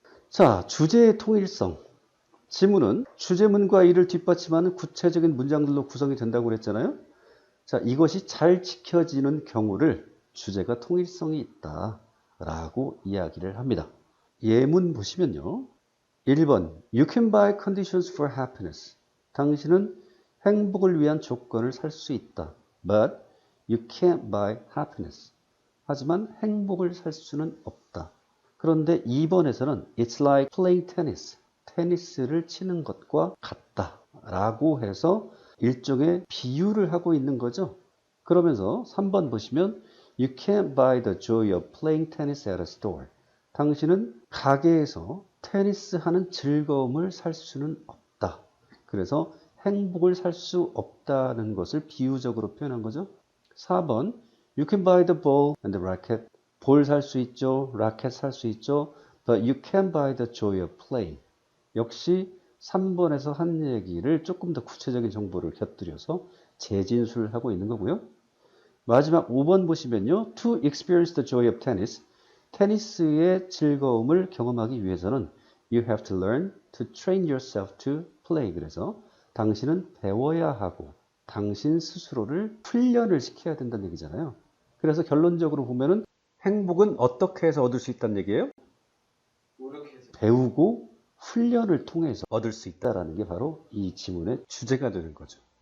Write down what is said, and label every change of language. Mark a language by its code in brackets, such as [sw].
[ko] 자, 주제의 통일성. 지문은 주제문과 이를 뒷받침하는 구체적인 문장들로 구성이 된다고 그랬잖아요. 자, 이것이 잘 지켜지는 경우를 주제가 통일성이 있다라고 이야기를 합니다. 예문 보시면요. [en] 1번 You can buy conditions for happiness. [ko] 당신은 행복을 위한 조건을 살 수 있다. [en] But you can't buy happiness. [ko] 하지만 행복을 살 수는 없다. 그런데 2번에서는 [en] It's like playing tennis. [ko] 테니스를 치는 것과 같다. 라고 해서 일종의 비유를 하고 있는 거죠. 그러면서 3번 보시면 [en] You can't buy the joy of playing tennis at a store. [ko] 당신은 가게에서 테니스 하는 즐거움을 살 수는 없다. 그래서 행복을 살 수 없다는 것을 비유적으로 표현한 거죠. [en] 4번 You can buy the ball and the racket. [ko] 볼 살 수 있죠. 라켓 살 수 있죠. [en] But you can't buy the joy of playing. [ko] 역시 3번에서 한 얘기를 조금 더 구체적인 정보를 곁들여서 재진술을 하고 있는 거고요. 마지막 5번 보시면요. [en] To experience the joy of tennis. [ko] 테니스의 즐거움을 경험하기 위해서는 [en] You have to learn to train yourself to play. [ko] 그래서 당신은 배워야 하고 당신 스스로를 훈련을 시켜야 된다는 얘기잖아요. 그래서 결론적으로 보면은 행복은 어떻게 해서 얻을 수 있다는 얘기예요? 배우고 훈련을 통해서 얻을 수 있다는 게 바로 이 지문의 주제가 되는 거죠.